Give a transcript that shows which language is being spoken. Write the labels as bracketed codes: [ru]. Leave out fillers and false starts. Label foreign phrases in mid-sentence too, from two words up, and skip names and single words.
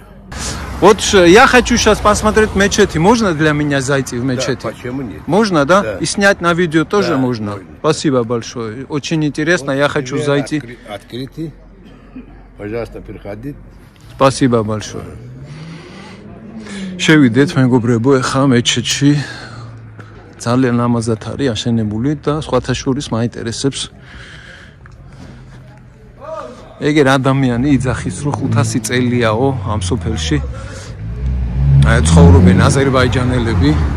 [ru] Вот я хочу сейчас посмотреть мечети. Можно для меня зайти в мечети? Да, почему нет? Можно, да? Да. И снять на видео тоже Да, можно? можно. Спасибо большое. Очень интересно, я хочу зайти. Открытый. Пожалуйста, приходите. Спасибо большое. [ka] შევიდეთ მეგობრებო, ეხლა მეჩეთში ძალიან ლამაზად არის აშენებული და სხვათა შორის მაინტერესებს ეგერ ადამიანი იძახის რომ 500 წელიაო ამ სოფელში ცხოვრობენ აზერბაიჯანელები.